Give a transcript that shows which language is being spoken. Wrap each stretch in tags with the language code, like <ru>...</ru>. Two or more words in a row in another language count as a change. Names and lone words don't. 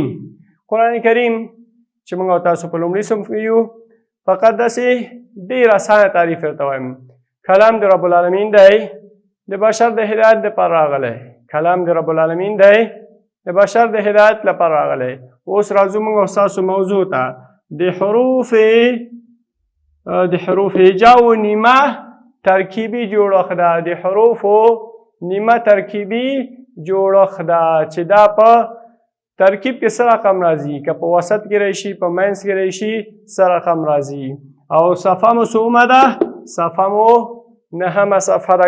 <ps>قرآن کریم چې موږ او تاسو په لومړي صنف کې یو، فقط داسې ډېر اسانه تعریف درته وایم. کلام د</ps> <ar>رب العالمین</ar> <ps>دی، د بشر د هدایت دپاره راغلی. کلام د</ps> <ar>رب العالمین</ar> <ps>دی، د بشر د هدایت لپاره راغلی. اوس راځو موږ او ستاسو موضوع ته. د حروف هجا و نیمه ترکیبی جوړښت ده. د حروفو نیمه ترکیبی جوړښت ده چې دا په ترکیب کې څه رقم راځي، که په وسط کې راشي، په منځ کې راشي، څه رقم راځي. او صفحه مو څومره ده؟ صفحه مو 9مه صفحه ده.</ps>